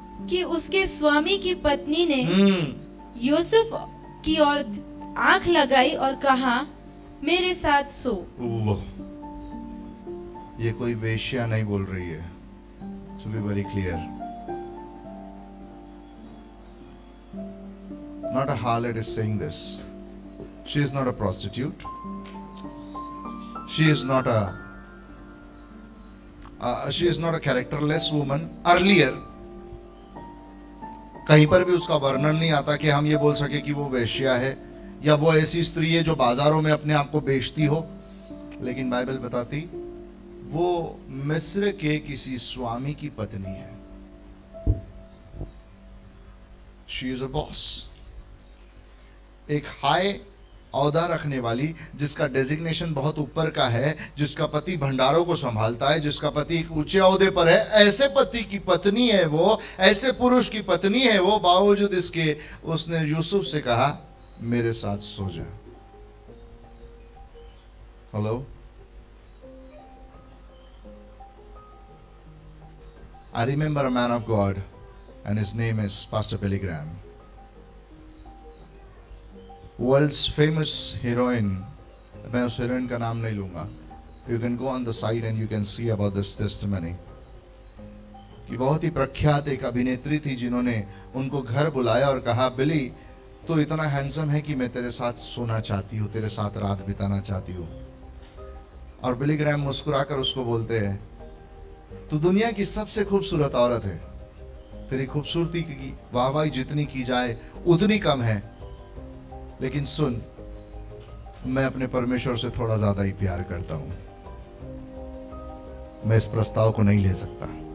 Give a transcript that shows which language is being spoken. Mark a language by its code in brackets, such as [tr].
[hi] कि उसके स्वामी की पत्नी ने यूसुफ की ओर आंख लगाई और कहा, मेरे साथ सो। ये कोई वेश्या नहीं बोल रही है, [en] to be very clear. Not a harlot is saying this. She is not a prostitute. She is not a characterless woman. Earlier, [hi] कहीं पर भी उसका वर्णन नहीं आता कि हम ये बोल सके कि वो वेश्या है या वो ऐसी स्त्री है जो बाजारों में अपने आप को बेचती हो। लेकिन बाइबल बताती वो मिस्र के किसी स्वामी की पत्नी है। [en] she is a boss, [hi] एक हाई औहदा रखने वाली, जिसका डेजिग्नेशन बहुत ऊपर का है, जिसका पति भंडारों को संभालता है, जिसका पति एक ऊंचे औहदे पर है, ऐसे पति की पत्नी है वो, ऐसे पुरुष की पत्नी है वो। बावजूद इसके उसने यूसुफ से कहा मेरे साथ सो जा। [en] Hello, I remember a man of God and his name is Pastor Billy Graham. World's famous heroine, [hi] मैं उस हीरोइन का नाम नहीं लूंगा. [en] You can go on the site and you can see about this testimony. [hi] कि बहुत ही प्रख्यात एक अभिनेत्री थी जिन्होंने उनको घर बुलाया और कहा बिली तो इतना हैंडसम है कि मैं तेरे साथ सोना चाहती हूँ, तेरे साथ रात बिताना चाहती हूँ। और बिली ग्रैम मुस्कुराकर उसको बोलते हैं तू दुनिया की सबसे खूबसूरत औरत है, तेरी खूबसूरती की वाहवाही जितनी की जाए उतनी कम है, लेकिन सुन मैं अपने परमेश्वर से थोड़ा ज्यादा ही प्यार करता हूं, मैं इस प्रस्ताव को नहीं ले सकता।